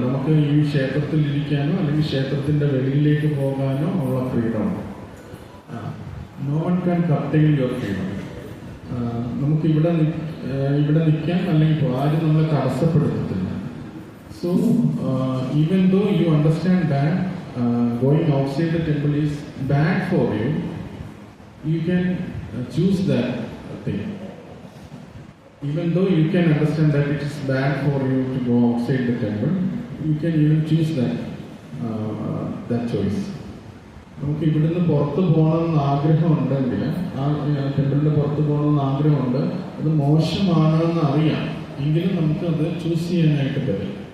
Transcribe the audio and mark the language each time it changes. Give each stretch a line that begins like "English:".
Malayalam: നമുക്ക് ഈ ക്ഷേത്രത്തിൽ ഇരിക്കാനോ അല്ലെങ്കിൽ ക്ഷേത്രത്തിൻ്റെ വെളിയിലേക്ക് പോകാനോ ഉള്ള ഫ്രീഡം ഉണ്ട്.
English: No one can curtail your freedom.
Malayalam: നമുക്ക് ഇവിടെ നിൽക്കാൻ അല്ലെങ്കിൽ ആരും നമ്മളെ തടസ്സപ്പെടുത്തത്തില്ല.
English: So even though you understand that going outside the temple is bad for you, you can choose that thing. Even though you can understand that it is bad for you to go outside the temple, you can even choose that choice.
Malayalam: നമുക്ക് ഇവിടുന്ന് പുറത്ത് പോകണമെന്ന് ആഗ്രഹമുണ്ടെങ്കിൽ, ആ ടെമ്പിളിൻ്റെ പുറത്ത് പോകണമെന്ന് ആഗ്രഹമുണ്ട്, അത് മോശമാണെന്ന് അറിയാം, എങ്കിലും നമുക്ക് അത് ചൂസ് ചെയ്യാനായിട്ട് പറ്റും.